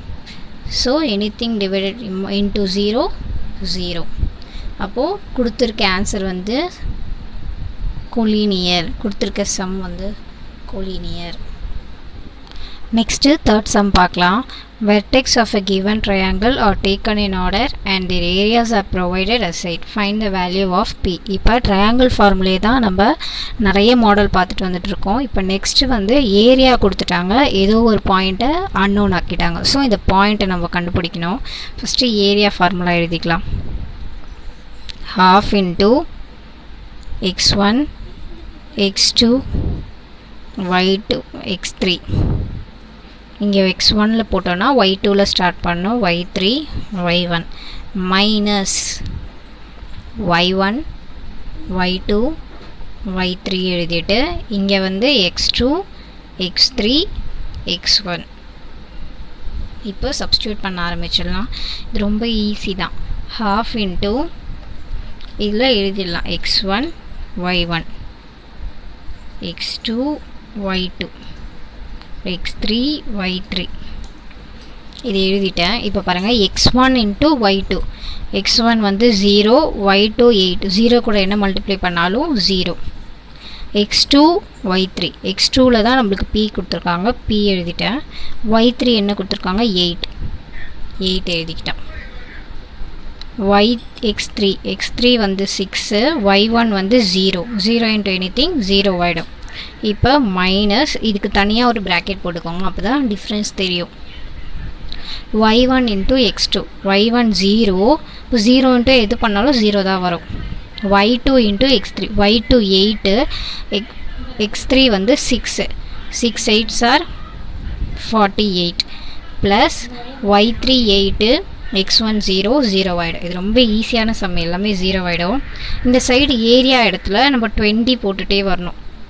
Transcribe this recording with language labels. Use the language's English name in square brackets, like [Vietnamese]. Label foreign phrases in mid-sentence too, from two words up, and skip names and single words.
[English] so anything divided into 0 0. [Tamil] அப்போது கொடுத்துருக்க ஆன்சர் வந்து கொலினியர், கொடுத்துருக்க சம் வந்து கொலினியர். [English] next third sum [Tamil] பார்க்கலாம். [English] Vertex of a given triangle are taken in order and their areas are provided aside. Find the value of P. [Tamil] இப்போ [English] triangle formula [Tamil] தான் நம்ம நிறைய மாடல் பார்த்துட்டு வந்துட்டு இருக்கோம். இப்போ நெக்ஸ்ட்டு வந்து ஏரியா கொடுத்துட்டாங்க, ஏதோ ஒரு பாயிண்ட்டை அன்னோன் ஆக்கிட்டாங்க. ஸோ இந்த பாயிண்ட்டை நம்ம கண்டுபிடிக்கணும். [English] first area formula [Tamil] எழுதிக்கலாம். [English] half into x1 x2 y2 x3. [Tamil] இங்கே x1ல போட்டோன்னா y2ல ஸ்டார்ட் பண்ணோம், y3 y1 மைனஸ் y1 y2 y3 எழுதிட்டு இங்கே வந்து x2 x3 x1. இப்போ சப்ஸ்டியூட் பண்ண ஆரம்பிச்சிடலாம். இது ரொம்ப ஈஸி தான். [English] half into [Tamil] இதில் எழுதிடலாம் x1 y1 x2 y2 x3 y3 இது எழுதிட்டேன். இப்போ பாருங்கள் x1 into y2, x1 வந்து 0, y2 8, 0 கூட என்ன மல்டிப்ளை பண்ணாலும் 0. x2 y3, x2ல தான் நம்மளுக்கு p கொடுத்துருக்காங்க, p எழுதிட்டேன். y3 என்ன கொடுத்துருக்காங்க 8, 8 எழுதிக்கிட்டேன். x3 வந்து 6, y1 வந்து 0, 0 [English] into anything [Tamil] 0 ஆகிடும். இப்போ மைனஸ் இதுக்கு தனியாக ஒரு ப்ராக்கெட் போட்டுக்கோங்க, அப்போ தான் டிஃப்ரென்ஸ் தெரியும். y1 into x2, y1 0, இப்போ 0 into எது பண்ணாலும் 0 தான் வரும். y2 into x3, y2 8, x3 வந்து 6, 6 [English] 8s are [Tamil] 48 ப்ளஸ் y3 8, x1 0 0 ஆகிடும். இது ரொம்ப ஈஸியான சம், எல்லாமே 0 ஆகிடும். இந்த [English] side area [Tamil] இடத்துல நம்ம 20 போட்டுகிட்டே வரணும்.